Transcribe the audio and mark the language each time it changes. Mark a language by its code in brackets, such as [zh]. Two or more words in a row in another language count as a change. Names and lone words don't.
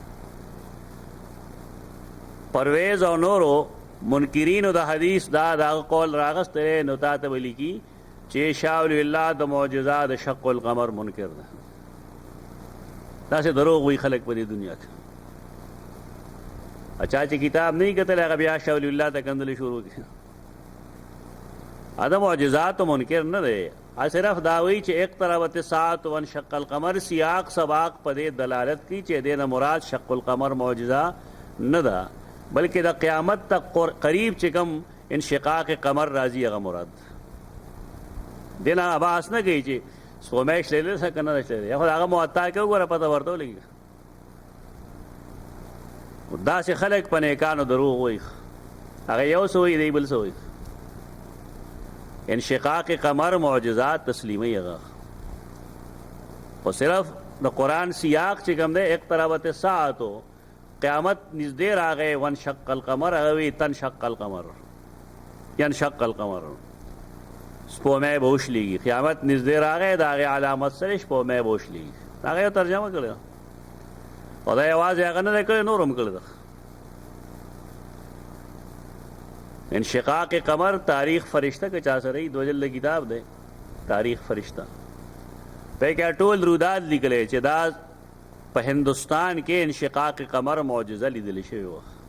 [ps] پرویز او نورو منکرینو د حدیث دا دغه قول راغستی نو تا ته به لیکي چې شاه ولی الله د معجزه د شق القمر منکر ده داسې دروغ وایي خلک په دې دنیا کې چا چې کتاب نه وي کتلی هغه بیا شاه ولی الله ته کندلې شروع کړي دا معجزاتو منکر نه دی صرف دا وایي چې [ar] اقتربت الساعة وانشق القمر [ps] سیاق سباق په دې دلالت کوي چې دې نه مراد شق القمر معجزه نه ده بلکې د [ur] قیامت تک قریب [ps] چې کوم انشقاق قمر راځي هغه مراد دې نه بحث نه کوي چې سپوږمۍ شلیدلې څه که نه ده شلیدلې خو د هغه معطا کې وګوره پته ورته ولګي داسې خلک په نیکانو دروغ وایي هغه یو څه وایي دی بل څه وایي انشقاق قمر معجزات تسلیموي هغه خو صرف د قرآن سیاق چې کوم دی [ar] اقتربت الساعة [ps] قیامت نږدې راغی [ar] وانشق القمر [ps] هغه وایي [ar] تنشق القمر ینشق القمر [ps] سپومې به وشلېږي، قیامت نږدې راغی، د هغې علامت سره سپومې به وشلېږي. هغه یو ترجمه کړې ده، او دا یوازې هغه نه دی کړی، نور هم کړی ده. انشقاق قمر تاریخ فرشته که چا سره دو جلد کتاب دی تاریخ فرشته، په کې ټول رودات لیکلی چې دا په هندوستان کې انشقاق قمر معجزه لیدلی شوې وه.